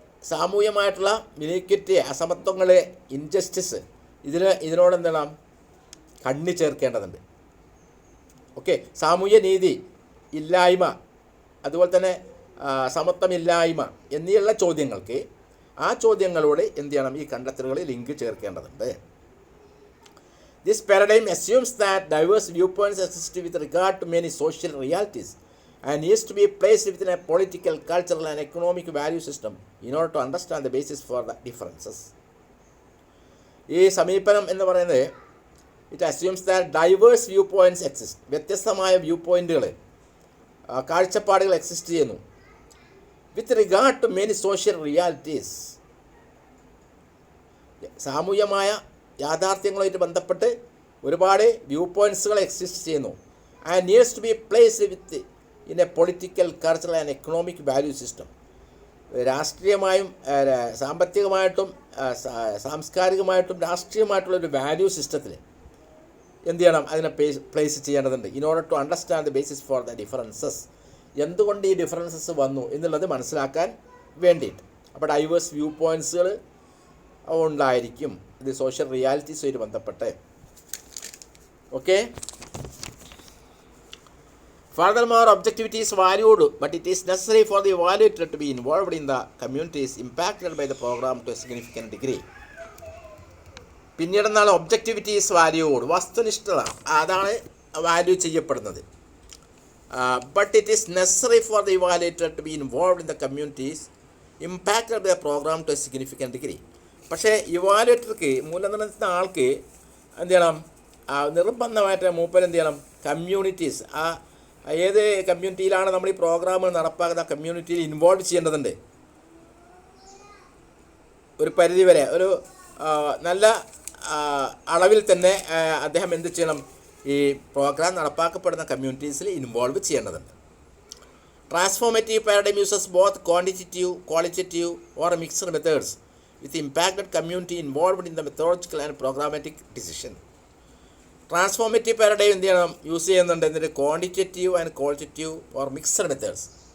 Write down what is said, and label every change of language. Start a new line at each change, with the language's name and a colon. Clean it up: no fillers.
Malayalam: സാമൂഹ്യമായിട്ടുള്ള iniquity, അസമത്വങ്ങൾ, injustice, ഇതിനോട് എന്താണ് ചേർക്കേണ്ടതുണ്ട്. ഓക്കെ, സാമൂഹ്യ നീതി ഇല്ലായ്മ, അതുപോലെ തന്നെ സമത്വമില്ലായ്മ എന്നുള്ള ചോദ്യങ്ങൾക്ക് ആ ചോദ്യങ്ങളോട് എന്ത് ചെയ്യണം? ഈ കണ്ടെത്തലുകളിൽ ലിങ്ക് ചേർക്കേണ്ടതുണ്ട്.
English: This paradigm assumes that diverse viewpoints exist with regard to many social realities and needs to be placed within a political, cultural and economic value system in order to understand the basis for the differences.
Malayalam: ഈ സമീപനം എന്ന് പറയുന്നത്
English: It assumes that diverse view points exist.
Malayalam: വ്യത്യസ്തമായ view പോയിൻറ്റുകൾ, കാഴ്ചപ്പാടുകൾ exist ചെയ്യുന്നു.
English: with regard to many social realities,
Malayalam: സാമൂഹ്യമായ യാഥാർത്ഥ്യങ്ങളുമായിട്ട് ബന്ധപ്പെട്ട് ഒരുപാട് വ്യൂ പോയിൻറ്റ്സുകൾ എക്സിസ്റ്റ് ചെയ്യുന്നു.
English: And needs to be placed within a political, cultural and economic value system.
Malayalam: രാഷ്ട്രീയമായും സാമ്പത്തികമായിട്ടും സാംസ്കാരികമായിട്ടും രാഷ്ട്രീയമായിട്ടുള്ളൊരു value സിസ്റ്റത്തിൽ എന്ത് ചെയ്യണം? അതിനെ പ്ലേസ് ചെയ്യേണ്ടതുണ്ട്.
English: In order to understand the basis for the differences.
Malayalam: എന്തുകൊണ്ട് ഈ ഡിഫറൻസസ് വന്നു എന്നുള്ളത് മനസ്സിലാക്കാൻ വേണ്ടിയിട്ട്. അപ്പോൾ ഡൈവേഴ്സ് വ്യൂ പോയിൻറ്റ്സുകൾ ഉണ്ടായിരിക്കും ഇത് സോഷ്യൽ റിയാലിറ്റീസുമായിട്ട് ബന്ധപ്പെട്ട്.
English: Okay, furthermore, objectivity is valued, but it is necessary for the evaluator to be involved in the communities impacted by the program to a significant degree.
Malayalam: പിന്നീട് എന്താണ്?
English: objectivity is valued,
Malayalam: വസ്തുനിഷ്ഠത അതാണ് value ചെയ്യപ്പെടുന്നത്.
English: But it is necessary for the evaluator to be involve in the communities impacted by the program to a significant degree.
Malayalam: പക്ഷേ ഇവാലുവേറ്റർക്ക്, മൂല്യനിർണ്ണയിക്കുന്ന ആൾക്ക് എന്ത് ചെയ്യണം? നിർബന്ധമായിട്ട് മൂപ്പർ എന്ത് ചെയ്യണം? കമ്മ്യൂണിറ്റീസ്, ഏത് കമ്മ്യൂണിറ്റിയിലാണ് നമ്മൾ ഈ പ്രോഗ്രാം നടപ്പാക്കുന്ന കമ്മ്യൂണിറ്റിയിൽ ഇൻവോൾവ് ചെയ്യേണ്ടതുണ്ട്. ഒരു പരിധിവരെ, ഒരു നല്ല അളവിൽ തന്നെ അദ്ദേഹം എന്ത് ചെയ്യണം? ഈ പ്രോഗ്രാം നടപ്പാക്കപ്പെടുന്ന കമ്മ്യൂണിറ്റീസിൽ ഇൻവോൾവ് ചെയ്യേണ്ടതുണ്ട്.
English: Transformative paradigm uses both qualitative or mixed methods with impacted community involved in the methodological and programmatic decision. Transformative paradigm
Malayalam: എന്ത് ചെയ്യണം?
English: Use ചെയ്യുന്നുണ്ട്. എന്നിട്ട് quantitative and qualitative or mixed methods.